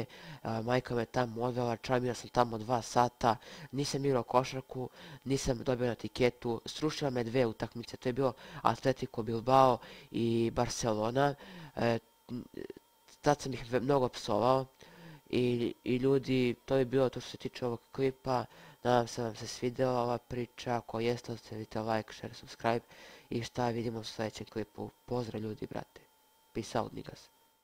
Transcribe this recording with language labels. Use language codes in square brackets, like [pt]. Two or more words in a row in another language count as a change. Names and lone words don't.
[bs] Majka me tamo odvela, čamio sam tamo 2 sata, nisam igrao košarku, nisam dobio na tiketu, srušila me 2 utakmice, to je bilo Atletico Bilbao i Barcelona. Tad sam ih mnogo psovao. I ljudi, to je bilo to što se tiče ovog klipa. Nadam se vam se svidjela ova priča. Ako jeste, ostavite [en] like, share, subscribe. [bs] I šta, vidimo u sljedećem klipu. Pozdrav ljudi, brate. [en] Peace out, niggas.